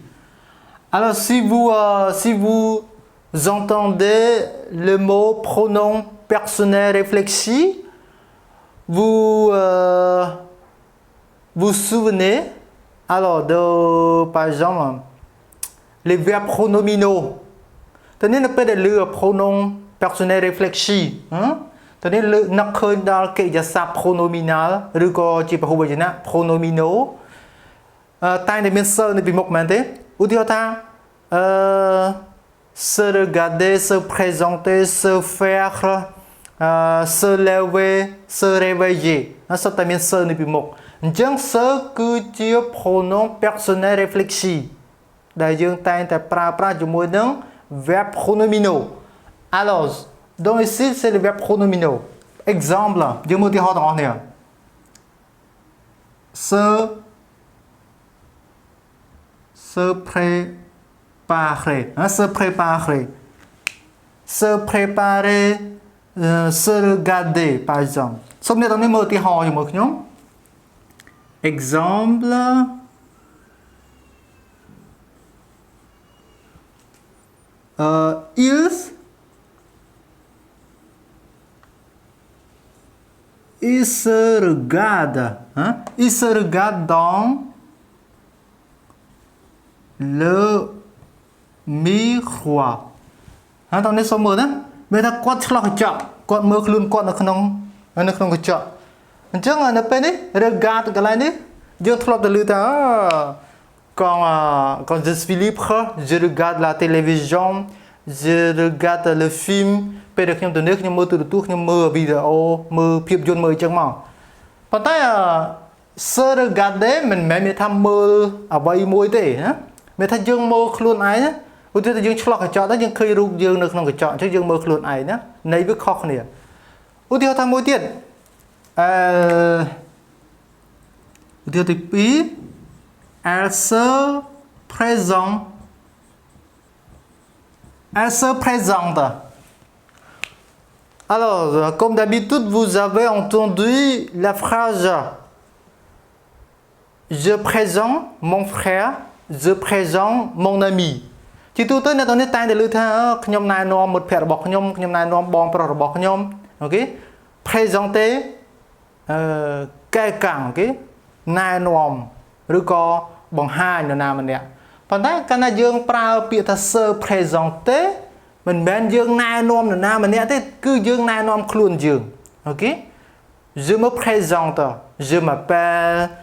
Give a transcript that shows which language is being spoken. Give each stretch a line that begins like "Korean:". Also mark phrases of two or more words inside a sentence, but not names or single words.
French: Alors si vous entendez le mot pronom personnel réfléchi, vous vous souvenez alors par exemple les verbes pronominaux. Tenez le peu le pronom personnel réfléchi. Tenez le nakhoy dans le sa pronominal,
Khmer: ឬក៏ជាពហុវចនៈ pronominaux តែតែមាន se នៅពីមុខមែនទេឧទាហរណ៍ថា
French: se regarder, se présenter, se faire, se lever, se réveiller
Khmer: សុទ្ធតែមាន se នៅពីមុខអញ្ចឹង se គឺជា
French: pronom personnel réfléchi
Khmer: ដែលយើងតែងតែប្រើប្រាស់ជាមួយនឹង
French: verbe pronominaux. Alors, donc ici c'est le verbe pronominaux. Exemple,
Khmer: យើងមើលឧទាហរណ៍ទាំងអស់គ្នា
French: se préparer, se préparer, se préparer, se regarder par exemple.
Khmer: សូមអ្នកទាំងនេះមើលឧទាហរណ៍ជាមួយខ្ញុំ
French: Exemple, il se regarde, il se regarde dans le miroir.
Khmer: តោះនេះសូមមើលណាមានថាគាត់ឆ្លោះកញ្ចក់គាត់មើលខ្លួនគាត់នៅក្នុងកញ្ចក់អញ្ចឹងនៅពេលនេះ regard កន្លែងនេះយើងធ្លាប់តែឮថា
French: quand je suis libre je regarde la télévision, je regarde le film
Khmer: ពេលដែលខ្ញុំទៅនេះខ្ញុំមើលទូរទស្សន៍ខ្ញុំ មើលវីដេអូមើលភាពយន្តមើលអញ្ចឹងមកប៉ុន្តែ
French: se regarder
Khmer: មិនមែនមានថាមើលអ្វីមួយទេណាមានថាយើងមើលខ្លួនឯងណាឧទាហរណ៍យើងឆ្លោះកញ្ចក់ទៅយើងឃើញរូបយើងនៅក្នុងកញ្ចក់អញ្ចឹងយើងមើលខ្លួនឯងណាន័យវាខុសគ្នាឧទាហរណ៍ថាមួយទៀតឧទាហរណ៍ទី2
French: elle se présente. Alors, comme d'habitude, vous avez entendu la phrase je présente mon frère, je présente mon ami.
Khmer: ជាទូទៅអ្នកទាំងនេះតែងតែលើថាខ្ញុំណែនាំមិត្តភក្តិរបស់ខ្ញុំណែនាំបងប្រុសរបស់ខ្ញុំអូខេ
French: présenter quelqu'un
Khmer: អូខេណែនាំឬក៏បង្ហាញនរណាម្នាក់ប៉ុន្តែកាលណាយើងប្រើពាក្យថា
French: se présenter
Khmer: មិនមែនយើងណែនាំនរណាម្នាក់ទេគឺយើងណែនាំខ្លួនយើងអូខេ
French: je me présente, je m'appelle,